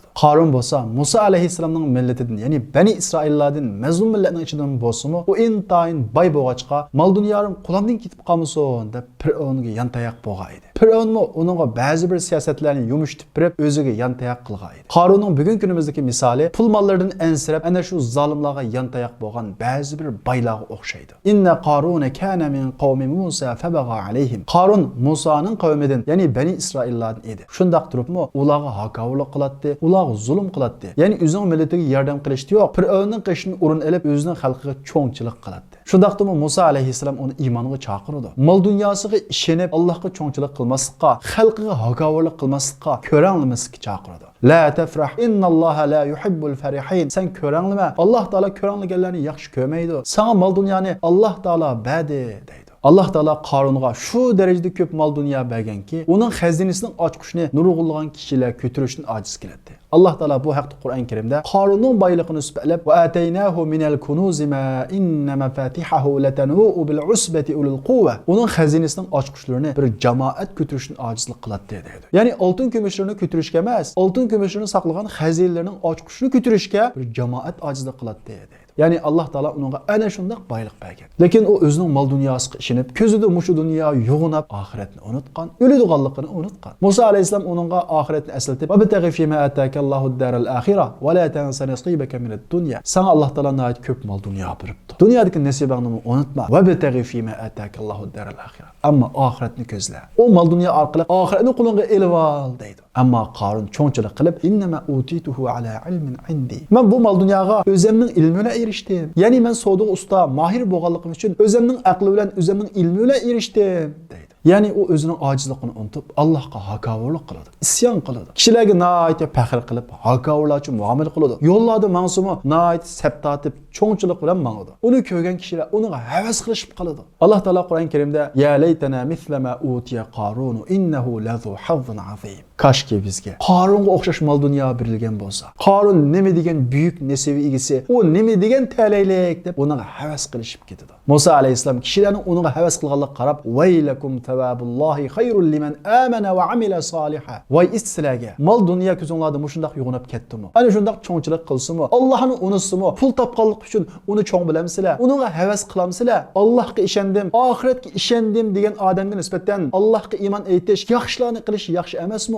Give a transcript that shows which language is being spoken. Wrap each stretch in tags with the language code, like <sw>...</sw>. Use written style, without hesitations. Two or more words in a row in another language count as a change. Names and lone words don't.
<uz>Qarun bo'lsa Musa alayhissalomning millatidan, ya'ni Bani Isroillardan mazlum millatning ichidan bo'lsa-mu, u intayin boy bo'lg'achqa, mol dunyoim qo'limdan ketib qolmasin deb Fir'avnga yantayoq bo'lgan edi. Fir'avnmi uningga ba'zi bir siyosatlarni yumshatib berib, o'ziga yantayoq qilgan edi. Qarunning bugungi kunimizdagi misoli pul mollaridan ansirab, ana shu zolimlarga yantayoq bo'lgan ba'zi bir boylarga o'xshaydi.</uz> <ar>إن قارون كان من قوم موسى فبغى عليهم.</ar> <uz>Qarun Musaning qavmidan, ya'ni Bani Isroillardan edi. Shundaq turibmi, ularga haqorat qiladi, ular zulm qiladi. Ya'ni o'zining millatiga yordam qilishdi yo'q, Fir'avnning qishini o'rin olib o'zining xalqiga cho'ngchilik qiladi. Shundaqdimi Musa alayhissalom uni iymonga chaqirdi. Mol dunyosiga ishonib Allohga cho'ngchilik qilmaslikqa, xalqiga haqorat qilmaslikqa, ko'ranglamaslikka chaqirdi.</uz> <ar>لا تفرح إن الله لا يحب الفرحين.</ar> <uz>Sen ko'ranglama. Alloh taolo ko'ranglaganlarni yaxshi ko'rmaydi. Sana mol dunyoni Alloh taolo badi deydi. Allah Taala Qarunga shu darajada ko'p mol dunyo berganki, uning xazinasining ochqishni nurg'ulg'an kishilar ko'tarishdan ojiz keladi. Allah Taala bu haqda Qur'on Karimda Qarunning boyligini isbotlab,</uz> <ar>"وآتيناه من الكنوز ما إن مفاتحه لتنوء بالعصبة أولي القوة."</ar> <uz>Uning xazinasining ochqishlarini bir jamoat ko'tarishdan ojizlik qiladi dedi. Ya'ni oltin kumushlarni ko'tarishga emas, oltin kumushlarni saqlagan xazinlarning ochqishini ko'tarishga bir jamoat ojizlik qiladi dedi. Yani Allah Taala uningga ana shunday boylik bergan. Lekin u o'zining mol dunyosiga ishinib, ko'zida mushu dunyo yo'g'inab, oxiratni unutgan, o'ladiganligini unutgan. Musa alayhissalom uningga oxiratni eslatib,</uz> <ar>"وابتغ فيما آتاك الله الدار الآخرة ولا تنس نصيبك من الدنيا."</ar> <uz>Sana Allah Taala nayt ko'p mol dunyo beribdi. Dunyodagi nasibingni unutma.</uz> <ar>"وابتغ فيما آتاك الله الدار الآخرة."</ar> <uz>Ammo oxiratni ko'zla. O mol dunyo orqali oxiratni qo'lingga elib ol deydi. Ammo Qarun cho'ngchilik qilib,</uz> <ar>"إنما أوتيته على علم عندي."</ar> <uz>Men bu mol dunyoga o'zimning ilmimga erishdim. Ya'ni men savdo usta, mahir bo'lganligim uchun o'zimning aqli bilan, o'zimning ilmi bilan erishdim deydi. Ya'ni u o'zining ojizligini unutib, Allohga haqorat qiladi, isyon qiladi. Kishilarga nihoyat faxr qilib, haqoratchi muomala qiladi. Yo'llarda mansumi nihoyat sabtatib, cho'ngchilik bilan mangadi. Uni ko'rgan kishilar unga havas qilishib qoladi. Alloh taolo Qur'on Karimda</uz> <ar>"يا ليت لنا مثل ما أوتي قارون إنه لذو حظ عظيم."</ar> <uz>Kashki bizga Qarunga o'xshash mol dunyo berilgan bo'lsa, Qarun nima degan buyuk nasibi egisi, u nima degan talaylik deb unga havas qilishib ketadi. Musa alayhissalom kishilarning unga havas qilganligini qarab,</uz> <ar>"ويلكم ثواب الله خير لمن آمن وعمل صالحا."</ar> <uz>Voy issizlarga, mol dunyo ko'zinglarda mushundaq yo'g'inib ketdimi? Ana shundaq cho'ngchilik qilsimi, Allohni unutsimi, pul topganlik uchun uni cho'ng bilamsizlar, uningga havas qilamsizlar. Allohga ishondim, oxiratga ishondim degan odamga nisbatan Allohga iymon aytish, yaxshilarni qilish yaxshi emasmi?</uz>